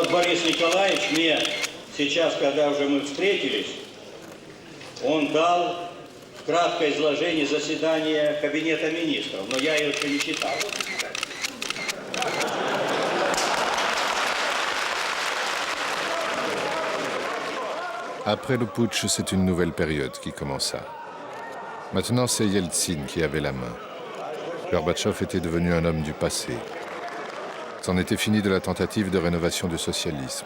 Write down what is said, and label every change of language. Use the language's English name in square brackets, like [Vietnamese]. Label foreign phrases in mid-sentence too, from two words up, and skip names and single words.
[Russian] Борис Николаевич мне сейчас, когда уже мы встретились, он дал краткое изложение заседания Кабинета министров, но я его еще не читал. [French] Après le putsch, c'est une nouvelle période qui commença. Maintenant, c'est Yeltsin qui avait la main. Gorbatchev était devenu un homme du passé. C'en était fini de la tentative de rénovation du socialisme.